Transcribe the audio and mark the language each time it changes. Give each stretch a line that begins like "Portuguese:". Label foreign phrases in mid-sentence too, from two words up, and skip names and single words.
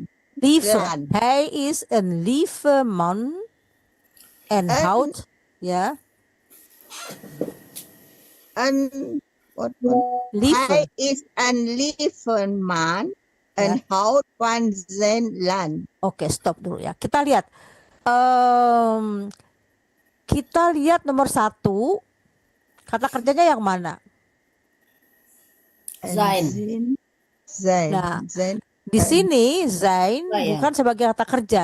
Dutch: Hij is een lieve man en houdt, ja. Hij is een lieve man en houdt van zijn land.
Indonesian: Oke, stop dulu ya. Kita lihat. Kita lihat nomor 1. Kata kerjanya yang mana?
Dutch: Zijn.
Indonesian: Nah, di sini zijn bukan sebagai kata kerja.